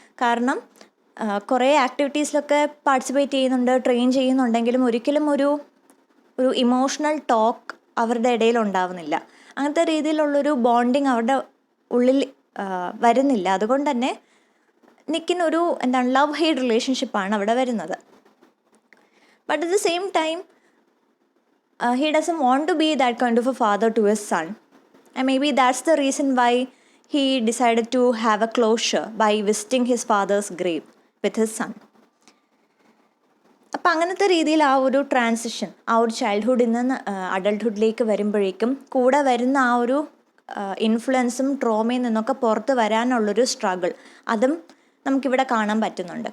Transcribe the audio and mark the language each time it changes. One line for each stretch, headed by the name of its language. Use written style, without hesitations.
Malayalam: കാരണം കുറേ ആക്ടിവിറ്റീസിലൊക്കെ പാർട്ടിസിപ്പേറ്റ് ചെയ്യുന്നുണ്ട്, ട്രെയിൻ ചെയ്യുന്നുണ്ടെങ്കിലും ഒരിക്കലും ഒരു ഇമോഷണൽ ടോക്ക് അവരുടെ ഇടയിൽ ഉണ്ടാവുന്നില്ല. അങ്ങനത്തെ രീതിയിലുള്ളൊരു ബോണ്ടിങ് അവരുടെ ഉള്ളിൽ വരുന്നില്ല. അതുകൊണ്ട് തന്നെ നിക്കിനൊരു ലവ് ഹെയ്റ്റ് റിലേഷൻഷിപ്പാണ് അവിടെ വരുന്നത്.
English: But at the same time he doesn't want to be that kind of a father to his son, and maybe that's the reason why he decided to have a closure by visiting his father's grave with his son.
Malayalam: അപ്പം അങ്ങനത്തെ രീതിയിൽ ആ ഒരു transition, ആ ഒരു ചൈൽഡ്ഹുഡിൽ നിന്ന് അഡൾട്ട്ഹുഡിലേക്ക് വരുമ്പോഴേക്കും കൂടെ വരുന്ന ആ ഒരു ഇൻഫ്ലുവൻസും ട്രോമയിൽ നിന്നൊക്കെ പുറത്ത് വരാനുള്ളൊരു സ്ട്രഗിൾ, അതും നമുക്കിവിടെ കാണാൻ പറ്റുന്നുണ്ട്.